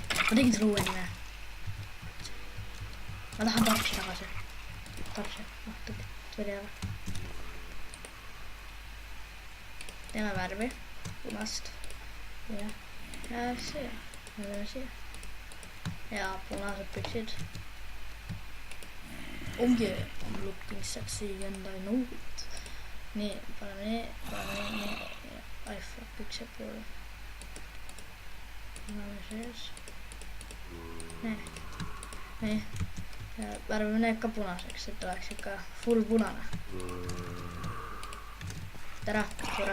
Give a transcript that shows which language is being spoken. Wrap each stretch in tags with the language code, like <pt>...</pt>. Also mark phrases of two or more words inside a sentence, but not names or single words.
<et>Ma tegin selle uue nime. Ma tahan Torchi tagasi. Torchi. Tuli ära. Teeme värvi. Punast. Ja siia. Me teeme siia. Ja punased püksid.</et> <en>Oh yeah, I'm looking sexy and I know it.</en> <et>Nii, paneme nii. Ai, fuck, püksed poole. Paneme sees. Nii. Värvime need ka punaseks, et oleks ikka full punane. Tere, sure.</et>